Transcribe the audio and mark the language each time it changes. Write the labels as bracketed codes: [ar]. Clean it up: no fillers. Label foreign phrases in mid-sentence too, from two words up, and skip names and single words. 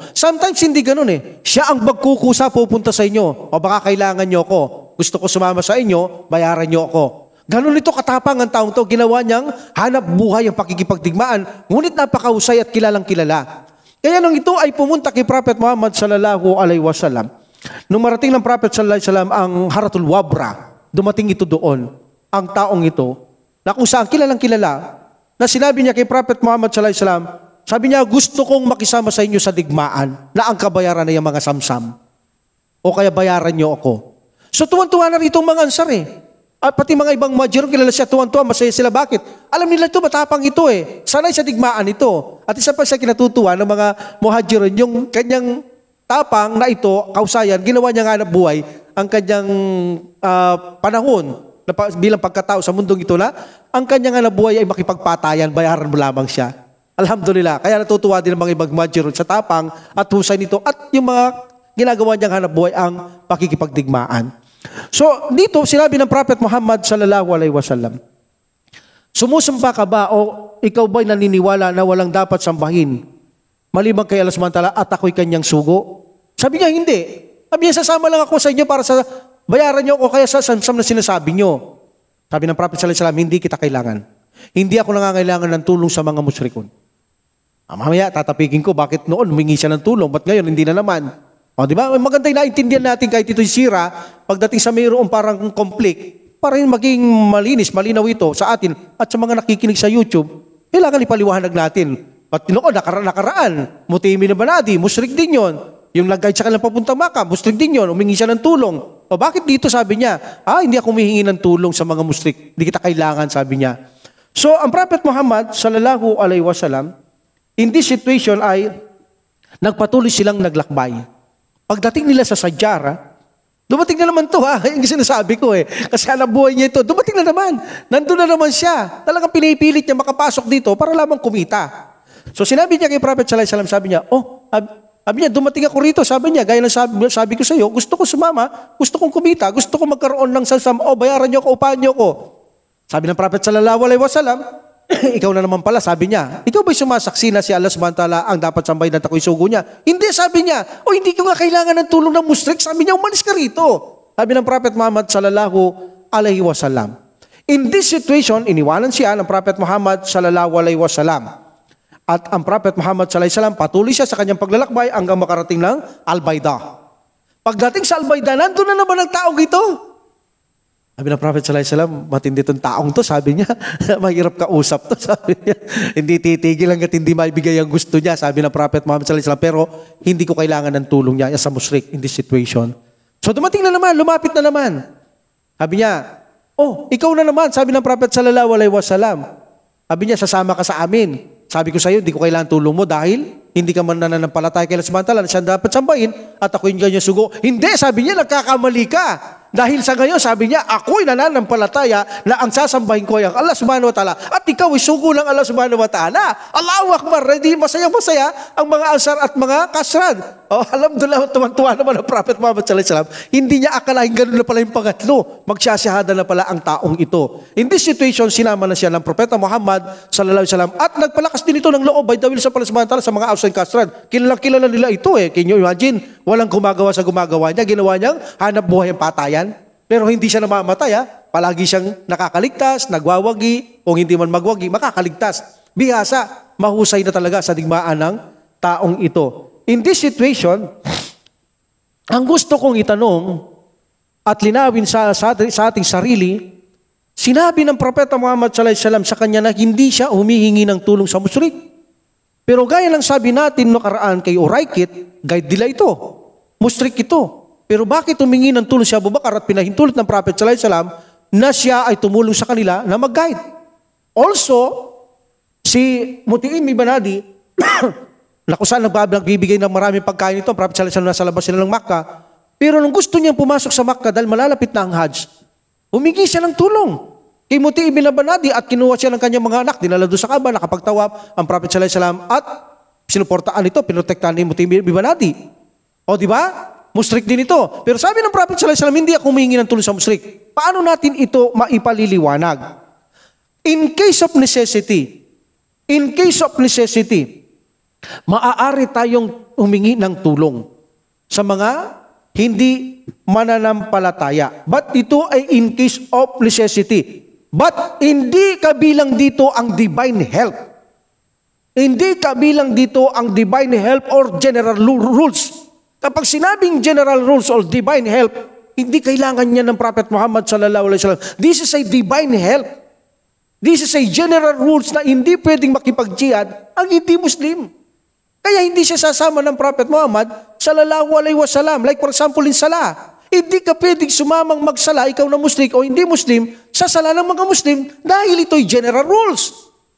[tl] Sometimes hindi ganun Siya ang magkukusa pupunta sa inyo. O baka kailangan niyo ako. Gusto ko sumama sa inyo, bayaran niyo ako. Ganun ito katapang ang taong to, ginawa niyang hanap buhay ang pakikipagdigmaan, ngunit napakahusay at kilalang kilala. Kaya nung ito ay pumunta kay Prophet Muhammad [ar] صلى الله عليه وسلم, [tl] nung marating ng Prophet [ar] صلى الله عليه وسلم [tl] ang Haratul Wabra, dumating ito doon, ang taong ito, na kung saan kilalang kilala, na sinabi niya kay Prophet Muhammad [ar] صلى الله عليه وسلم, [tl] sabi niya, gusto kong makisama sa inyo sa digmaan na ang kabayaran na yung mga samsam. O kaya bayaran niyo ako. So tuwan-tuwa na rito ang mga ansar At pati mga ibang Muhajirun, kilala siya, tuwan-tuwa, masaya sila. Bakit? Alam nila ito, matapang ito Sanay sa digmaan ito. At isa pa siya kinatutuwa ng mga Muhajirun, yung kanyang tapang na ito, kausayan, ginawa niya nga na buhay ang kanyang panahon bilang pagkatao sa mundong ito na ang kanyang hanap buhay ay makipagpatayan, bayaran mo lamang siya. Alhamdulillah. Kaya natutuwa din ang mga ibang Muhajirun sa tapang at husay nito at yung mga ginagawa niyang hanap buhay ang pakikipagdigmaan. So, dito sinabi ng Prophet Muhammad [ar] صلى الله عليه وسلم, [tl] sumusumpa ka ba o ikaw ba'y naniniwala na walang dapat sambahin maliban kay Allah [ar] سبحانه وتعالى [tl] at ako'y kanyang sugo? Sabi niya, hindi. Sabi niya, sasama lang ako sa inyo para sa bayaran niyo o kaya sa samsam na sinasabi niyo. Sabi ng Prophet [ar] صلى الله عليه وسلم, [tl] hindi kita kailangan. Hindi ako nangangailangan ng tulong sa mga musyrikun. Mamaya, tatapigin ko, bakit noon humingi siya ng tulong, ba't ngayon hindi na naman? O, di ba? Maganda yung naintindihan natin kahit ito'y sira, pagdating sa mayroong parang conflict, para maging malinis, malinaw ito sa atin at sa mga nakikinig sa YouTube, kailangan ipaliwanag natin. At noon, nakaraan, Mutimi na Banadi, musyrik din yon. Yung nag-guide sa kanilang papuntang Maka, musyrik din yon, humingi siya ng tulong. O bakit dito sabi niya, hindi ako humihingi ng tulong sa mga musyrik, hindi kita kailangan, sabi niya. So, ang Prophet Muhammad, [ar] صلى الله عليه وسلم, [tl] in this situation ay nagpatuloy silang naglakbay. Pagdating nila sa Sajara, dumating na naman to yung sinasabi ko Kasi hanap buhay niya ito, dumating na naman. Nandun na naman siya. Talagang pinipilit niya makapasok dito para lamang kumita. So sinabi niya kay Prophet [ar] صلى الله عليه وسلم, [tl] sabi niya, sabi niya, dumating ako rito, sabi niya, gaya ng sabi ko sa iyo, gusto ko sumama, gusto kong kumita, gusto kong magkaroon ng samsam, bayaran niyo ako, upahan niyo ako. Sabi ng Prophet [ar] صلى الله عليه وسلم, [tl] ikaw na naman pala, sabi niya, ikaw ba'y sumasaksi na si Allah [ar] سبحانه وتعالى [tl] ang dapat sambahin at ako'y sugo niya? Hindi, sabi niya, hindi ko nga kailangan ng tulong ng musyrik. Sabi niya, umalis ka rito. Sabi ng Prophet Muhammad [ar] صلى الله عليه وسلم. [en] In this situation, [tl] iniwanan siya ng Prophet Muhammad [ar] صلى الله عليه وسلم. [tl] At ang Prophet Muhammad [ar] صلى الله عليه وسلم, [tl] patuloy siya sa kanyang paglalakbay hanggang makarating ng Al-Baida. Pagdating sa Al-Baida, nandun na naman ang taong ito. Sabi ng Prophet [ar] صلى الله عليه وسلم, [tl] matindi itong taong to, sabi niya, mahirap kausap to, sabi niya. Hindi titigil hanggat hindi maibigay ang gusto niya, sabi ng Prophet Muhammad [ar] صلى الله عليه وسلم, [tl] pero hindi ko kailangan ng tulong niya sa musyrik [en] in this situation. [tl] So dumating na naman, lumapit na naman. Sabi niya, ikaw na naman, sabi ng Prophet [ar] صلى الله عليه وسلم. [tl] Sabi niya, sasama ka sa amin. Sabi ko sa iyo, hindi ko kailangan tulong mo dahil hindi ka man nananampalataya kay Allah [ar] سبحانه وتعالى [tl] na siya dapat sambahin at ako yung ganyan sugo. Hindi, sabi niya, nagkakamali ka. Dahil sa ngayon, sabi niya, ako'y nananampalataya na ang sasambahin ko ay ang Allah [ar] سبحانه وتعالى [tl] at ikaw ay sugo ng Allah [ar] سبحانه وتعالى. الله أكبر, [tl] hindi masayang-masaya ang mga ansar at mga kasran. Alhamdulillah, tuwan-tuwa naman ang Prophet Muhammad [ar] صلى الله عليه وسلم. [tl] Hindi niya akalain ganun na pala yung pangatlo. Magsasyahada na pala ang taong ito. [en] In this situation, [tl] sinama na siya ng Propeta Muhammad [ar] صلى الله عليه وسلم [tl] at nagpalakas din ito ng loob [en] by the will [tl] sa Allah [ar] سبحانه وتعالى [tl] sa mga outside kasran. Kilala nila ito [en] Can you imagine? [tl] Walang gumagawa sa gumagawa niya. Ginawa niyang hanap buhay ang patayan. Pero hindi siya namamatay Palagi siyang nakakaligtas, nagwawagi, o hindi man magwagi, makakaligtas. Bihasa, mahusay na talaga sa digmaan ng taong ito. [en] In this situation, [tl] ang gusto kong itanong at linawin sa ating sarili, sinabi ng Propeta Muhammad [ar] صلى الله عليه وسلم [tl] sa kanya na hindi siya humihingi ng tulong sa musyrik. Pero gaya lang sabi natin nakaraan kay Uraykit, guide nila ito. Musyrik ito. Pero bakit humingi ng tulong si Abu Bakar at pinahintulot ng Prophet [ar] صلى الله عليه وسلم [tl] na siya ay tumulong sa kanila na mag-guide? Also, si Mut'im ibn Adi, na kung saan nagbibigay ng maraming pagkain ito, ang Prophet [ar] صلى الله عليه وسلم [tl] nasa labas sila ng Makkah. Pero nung gusto niyang pumasok sa Makkah dahil malalapit na ang Hajj, humingi siya ng tulong kay Mut'im ibn Adi at kinuha siya ng kanyang mga anak, dinala doon sa Kaaba, nakapagtawaf ang Prophet [ar] صلى الله عليه وسلم [tl] at sinuportaan ito, pinotektahan ni Mut'im ibn Adi. O di ba? Musyrik din ito. Pero sabi ng Prophet [ar] صلى الله عليه وسلم, [tl] hindi ako humingi ng tulong sa musyrik. Paano natin ito maipaliliwanag? [en] In case of necessity, [tl] maaari tayong humingi ng tulong sa mga hindi mananampalataya. But ito ay [en] in case of necessity. [tl] But hindi kabilang dito ang [en] divine help. [tl] Hindi kabilang dito ang [en] divine help or general rules. [tl] Kapag sinabing [en] general rules or divine help, [tl] hindi kailangan niya ng Prophet Muhammad [ar] صلى الله عليه وسلم. [en] This is a divine help. This is a general rules [tl] na hindi pwedeng makipag-jihad ang hindi Muslim. Kaya hindi siya sasama ng Prophet Muhammad [ar] صلى الله عليه وسلم. [en] Like for example in Salah. [tl] Hindi ka pwedeng sumamang magsala, ikaw na Muslim o hindi Muslim, sa sala ng mga Muslim dahil ito'y [en] general rules.